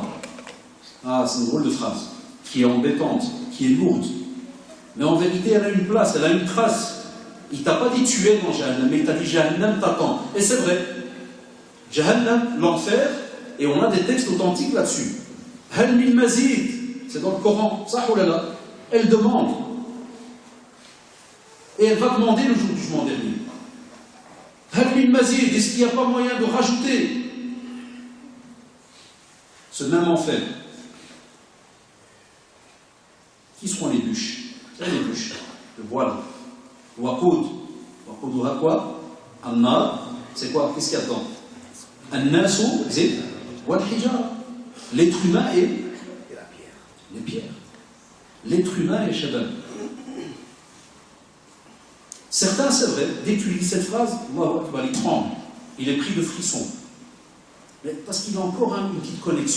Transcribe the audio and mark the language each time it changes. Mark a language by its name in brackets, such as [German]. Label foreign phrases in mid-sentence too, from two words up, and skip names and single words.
[French] Ah, c'est une drôle de phrase, qui est embêtante, qui est lourde. Mais en vérité, elle a une place, elle a une trace. Il ne t'a pas dit tu es dans Jahannam, mais il t'a dit Jahannam t'attend. Et c'est vrai. Jahannam, l'enfer, et on a des textes authentiques là-dessus. [Arabic] Hal min mazid, [French] c'est dans le Coran, sahulala. Elle demande. Et elle va demander le jour du jugement dernier. [Arabic] Hal min mazid, [French] est-ce qu'il n'y a pas moyen de rajouter ce même enfer? Qui seront les bûches? C'est les bûches, le voile. [Arabic] Waqoud. Waqoudouha [French] quoi? An-nar, c'est quoi? Qu'est-ce qu'il y a dedans? [Arabic] An-nasu, zid, wal-hijara. [French] L'être humain et les pierres. L'être humain est shabab. Certains, c'est vrai, dès que tu lis cette phrase, il tremble. Il est pris de frissons. Mais parce qu'il a encore une petite connexion.